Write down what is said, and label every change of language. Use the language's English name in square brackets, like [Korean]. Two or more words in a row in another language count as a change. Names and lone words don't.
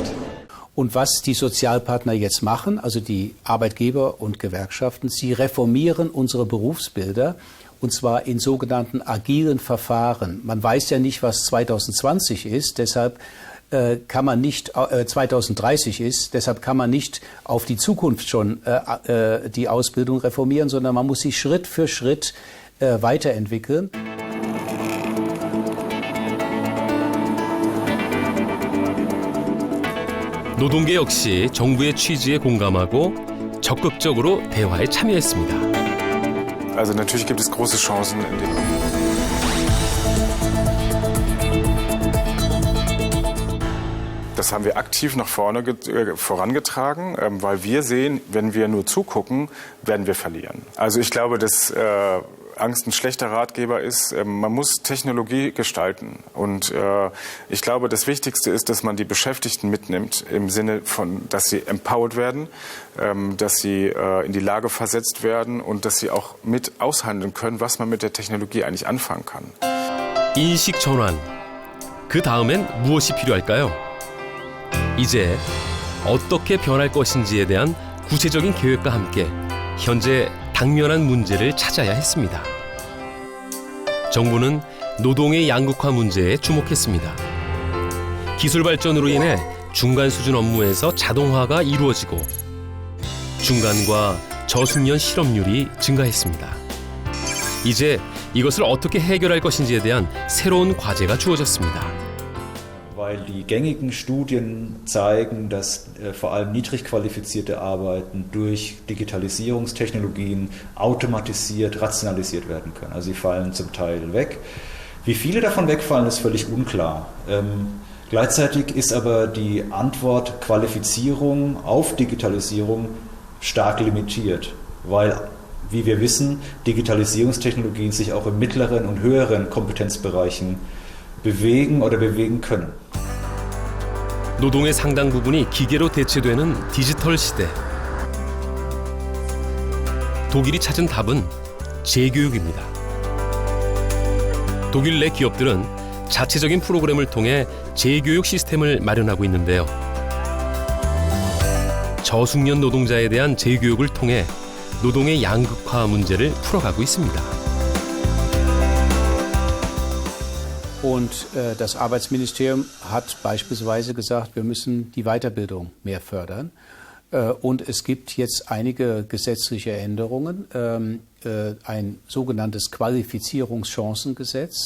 [German] Und was die Sozialpartner jetzt machen, also die Arbeitgeber und Gewerkschaften, sie reformieren unsere Berufsbilder, und zwar in sogenannten agilen Verfahren. Man weiß ja nicht, was 2020 ist, deshalb kann man nicht 2030 ist, deshalb kann man nicht auf die Zukunft schon die Ausbildung reformieren, sondern man muss sie Schritt für Schritt weiterentwickeln. [Korean] 노동계 역시 정부의 취지에 공감하고 적극적으로 대화에 참여했습니다. [German] Also natürlich gibt es große Chancen in dem. Das haben wir aktiv nach vorne vorangetragen, weil wir sehen, wenn wir nur zugucken, werden wir verlieren. Also ich glaube, dass Angst ein schlechter Ratgeber ist. Man muss Technologie gestalten. Und ich glaube, das Wichtigste ist, dass man die Beschäftigten mitnimmt, im Sinne von, dass sie empowered werden, dass sie in die Lage versetzt werden und dass sie auch mit aushandeln können, was man mit der Technologie eigentlich anfangen kann. [Korean] 인식 전환. 그 다음엔 무엇이 필요할까요? 이제 어떻게 변할 것인지에 대한 구체적인 계획과 함께 현재 당면한 문제를 찾아야 했습니다. 정부는 노동의 양극화 문제에 주목했습니다. 기술 발전으로 인해 중간 수준 업무에서 자동화가 이루어지고 중간과 저숙련 실업률이 증가했습니다. 이제 이것을 어떻게 해결할 것인지에 대한 새로운 과제가 주어졌습니다. [German] Weil die gängigen Studien zeigen, dass vor allem niedrig qualifizierte Arbeiten durch Digitalisierungstechnologien automatisiert, rationalisiert werden können. Also sie fallen zum Teil weg. Wie viele davon wegfallen, ist völlig unklar. Gleichzeitig ist aber die Antwort Qualifizierung auf Digitalisierung stark limitiert, weil, wie wir wissen, Digitalisierungstechnologien sich auch in mittleren und höheren Kompetenzbereichen bewegen oder bewegen können. [Korean] 노동의 상당 부분이 기계로 대체되는 디지털 시대. 독일이 찾은 답은 재교육입니다. 독일 내 기업들은 자체적인 프로그램을 통해 재교육 시스템을 마련하고 있는데요. 저숙련 노동자에 대한 재교육을 통해 노동의 양극화 문제를 풀어가고 있습니다. [German] Und das Arbeitsministerium hat beispielsweise gesagt, wir müssen die Weiterbildung mehr fördern. Und es gibt jetzt einige gesetzliche Änderungen, ein sogenanntes Qualifizierungschancengesetz.